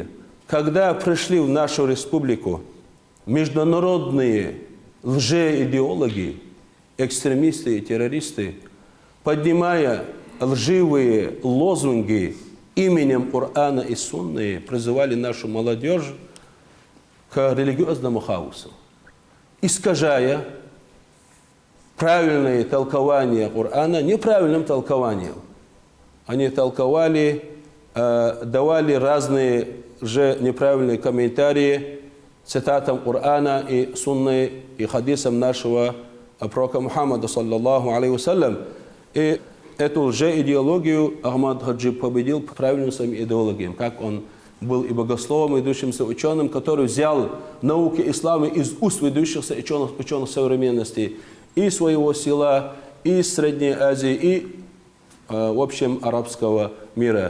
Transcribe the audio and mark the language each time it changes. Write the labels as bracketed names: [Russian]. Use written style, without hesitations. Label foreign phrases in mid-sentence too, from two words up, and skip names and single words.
[Russian] Когда пришли в нашу республику международные лжеидеологи, экстремисты и террористы, поднимая лживые лозунги именем Корана и Сунны, призывали нашу молодежь к религиозному хаосу, искажая правильное толкование Корана неправильным толкованием. Они толковали, давали разные же неправильные комментарии цитатам Корана и Сунны и хадисам нашего пророка Мухаммада, [Arabic] صلى الله عليه وسلم. [Russian] И эту лжеидеологию Ахмад Хаджи победил правильным своим идеологиям, как он был и богословом, и выдающимся ученым, который взял науки ислама из уст выдающихся ученых современности и своего села, и из Средней Азии, и, в общем, арабского мира.